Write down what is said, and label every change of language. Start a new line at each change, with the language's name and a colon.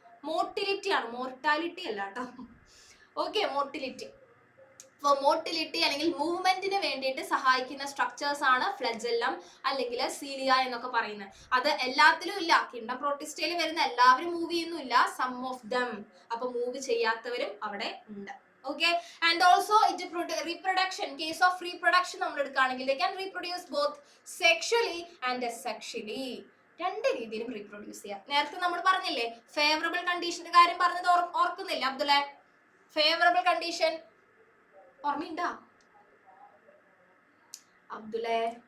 Malayalam: Motility ആണ്, mortality അല്ല കേട്ടോ. Okay, motility. അപ്പോൾ മോട്ടിലിറ്റി അല്ലെങ്കിൽ മൂവ്മെന്റിന് വേണ്ടിയിട്ട് സഹായിക്കുന്ന സ്ട്രക്ചേഴ്സ് ആണ് ഫ്ലജല്ലം അല്ലെങ്കിൽ സീലിയ എന്നൊക്കെ പറയുന്നത്. അത് എല്ലാത്തിലും ഇല്ല, കിങ്ഡം പ്രോട്ടിസ്റ്റയിൽ വരുന്ന എല്ലാവരും മൂവ് ചെയ്യുന്നില്ല,
English: Some of them.
Malayalam: അപ്പൊ മൂവ് ചെയ്യാത്തവരും അവിടെ ഉണ്ട്.
English: Okay, and also reproduction, case of reproduction
Malayalam: നമ്മൾ എടുക്കുകയാണെങ്കിൽ
English: they can reproduce both sexually and asexually.
Malayalam: രണ്ട് രീതിയിലും റീപ്രൊഡ്യൂസ് ചെയ്യാം. നേരത്തെ നമ്മൾ പറഞ്ഞില്ലേ ഫേവറബിൾ കണ്ടീഷന്റെ കാര്യം പറഞ്ഞത് ഓർക്കുന്നില്ല അബ്ദുലെ? Favourable condition ഓർമ്മയുണ്ടാ അബ്ദുലെ?